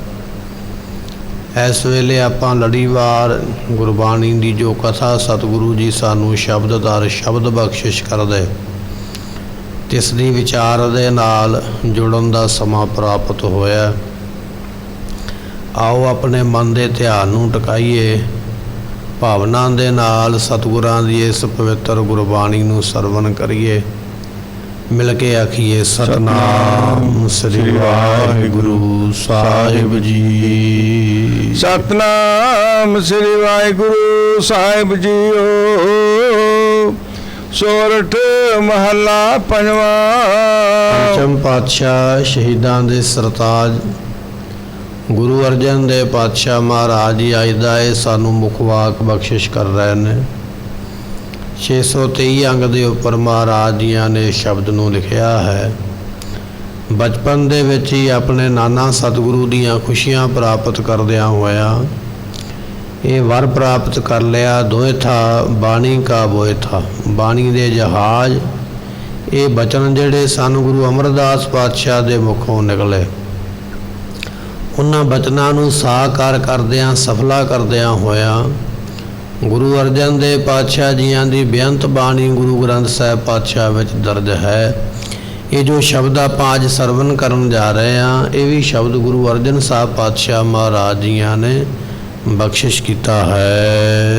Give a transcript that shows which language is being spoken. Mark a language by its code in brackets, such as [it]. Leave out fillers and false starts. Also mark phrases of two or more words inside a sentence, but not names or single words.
[pa] ਇਸ ਵੇਲੇ ਆਪਾਂ ਲੜੀਵਾਰ ਗੁਰਬਾਣੀ ਕੀ ਜੋ ਕਥਾ ਸਤਿਗੁਰੂ ਜੀ ਸਾਨੂੰ ਸ਼ਬਦ ਦਰ ਸ਼ਬਦ ਬਖ਼ਸ਼ਿਸ਼ ਕਰਦੇ ਤਿਸਦੀ ਵਿਚਾਰ ਦੇ ਨਾਲ ਜੁੜਨ ਦਾ ਸਮਾ ਪ੍ਰਾਪਤ ਹੋਇਆ। ਆਓ ਆਪਣੇ ਮਨ ਕੇ ਧਿਆਨ ਨੂੰ ਟਕਾਈਏ। ਭਾਵਨਾ ਦੇ ਨਾਲ ਸਤਿਗੁਰਾਂ ਦੀ ਇਸ ਪਵਿੱਤਰ ਗੁਰਬਾਣੀ ਨੂੰ ਸਰਵਣ ਕਰੀਏ। ਮਿਲ ਕੇ ਆਖੀਏ ਸਤਿਨਾਮ ਸ੍ਰੀ ਵਾਹਿਗੁਰੂ ਸਾਹਿਬ ਜੀ। ਸਤਿਨਾਮ ਸ੍ਰੀ ਵਾਹਿਗੁਰੂ ਸਾਹਿਬ ਜੀਓ। ਸੋਰਠ ਮਹਲਾ ਪੰਜਵਾ। ਪੰਚਮ ਪਾਤਸ਼ਾਹ ਸ਼ਹੀਦਾਂ ਦੇ ਸਰਤਾਜ ਗੁਰੂ ਅਰਜਨ ਦੇਵ ਪਾਤਸ਼ਾਹ ਮਹਾਰਾਜ ਜੀ ਅੱਜ ਦਾ ਸਾਨੂੰ ਮੁਖਵਾਕ ਬਖ਼ਸ਼ਿਸ਼ ਕਰ ਰਹੇ ਹੈਂ। 623 ਅੰਗ ਕੇ ਉੱਪਰ ਮਹਾਰਾਜ ਜੀਆਂ ਨੇ ਸ਼ਬਦ ਨੂੰ ਲਿਖਿਆ ਹੈ। ਬਚਪਨ ਦੇ ਵਿੱਚ ਹੀ ਆਪਣੇ ਨਾਨਾ ਸਤਿਗੁਰੂ ਦੀਆਂ ਖੁਸ਼ੀਆਂ ਪ੍ਰਾਪਤ ਕਰਦਿਆਂ ਹੋਇਆ ਇਹ ਵਰ ਪ੍ਰਾਪਤ ਕਰ ਲਿਆ। ਦੋਏ ਥਾ ਬਾਣੀ ਕਾ ਬੋਏ ਥਾ। ਬਾਣੀ ਦੇ ਜਹਾਜ਼ ਇਹ ਬਚਨ ਜਿਹੜੇ ਸਨ ਗੁਰੂ ਅਮਰਦਾਸ ਪਾਤਸ਼ਾਹ ਦੇ ਮੁਖੋਂ ਨਿਕਲੇ ਉਹਨਾਂ ਬਚਨਾਂ ਨੂੰ ਸਾਕਾਰ ਕਰਦਿਆਂ ਸਫਲਾ ਕਰਦਿਆਂ ਹੋਇਆਂ ਗੁਰੂ ਅਰਜਨ ਦੇਵ ਪਾਤਸ਼ਾਹ ਜੀਆਂ ਦੀ ਬੇਅੰਤ ਬਾਣੀ ਗੁਰੂ ਗ੍ਰੰਥ ਸਾਹਿਬ ਪਾਤਸ਼ਾਹ ਵਿੱਚ ਦਰਜ ਹੈ। ਇਹ ਜੋ ਸ਼ਬਦ ਆਪਾਂ ਅੱਜ ਸਰਵਨ ਕਰਨ ਜਾ ਰਹੇ ਹਾਂ, ਇਹ ਵੀ ਸ਼ਬਦ ਗੁਰੂ ਅਰਜਨ ਸਾਹਿਬ ਪਾਤਸ਼ਾਹ ਮਹਾਰਾਜ ਜੀਆਂ ਨੇ ਬਖਸ਼ਿਸ਼ ਕੀਤਾ ਹੈ।